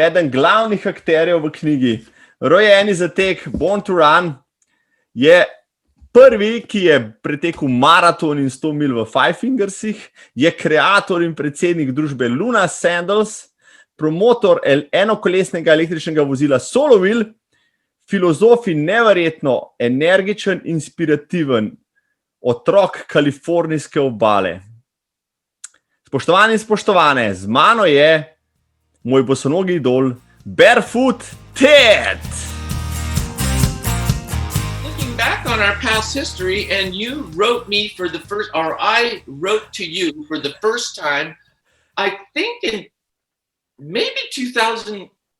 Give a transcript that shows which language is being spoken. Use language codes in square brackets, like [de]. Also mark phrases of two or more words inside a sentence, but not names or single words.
[sl] Eden glavnih akterjev v knjigi Rojeni za tek, Born to Run, je prvi, ki je pretekel maraton in 100 mil v Five Fingersih, je kreator in predsednik družbe Luna Sandals, promotor enokolesnega električnega vozila Solovil, filozof in neverjetno energičen, inspirativen otrok kalifornijske obale. Spoštovani in spoštovane, z mano je moj bosonogi idol Barefoot Ted. [en] Back on our past history, and you wrote me for the first, or I wrote to you for the first time, I think in maybe 2008?